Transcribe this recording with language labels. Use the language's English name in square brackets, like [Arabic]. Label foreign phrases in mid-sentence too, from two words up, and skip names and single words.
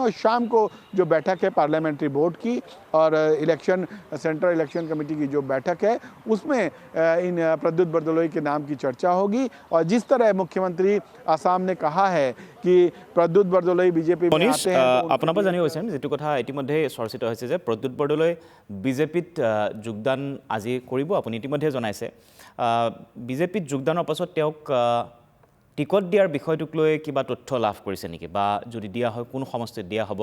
[Hindi] और शाम को जो बैठक है पार्लियामेंट्री बोर्ड की और सेंट्रल इलेक्शन कमेटी की जो बैठक है, उसमें इन प्रद्युत बरदोलई के नाम की चर्चा होगी। और जिस तरह मुख्यमंत्री आसाम ने कहा है कि प्रद्युत बरदोलई बीजेपी में आते हैं, [Assamese] আপোনাৰ পৰা জানিব বিচাৰিম যেটো কথা ইতিমধ্যে চৰ্চিত হৈছে যে প্ৰদ্যুৎ বৰদলৈ বিজেপিত যোগদান আজি কৰিব, আপুনি ইতিমধ্যে জনাইছে। বিজেপিত যোগদানৰ পাছত তেওঁক টিকট দিয়াৰ বিষয়টোক লৈ কিবা তথ্য লাভ কৰিছে নেকি, বা যদি দিয়া হয় কোন সমষ্টিত দিয়া হ'ব?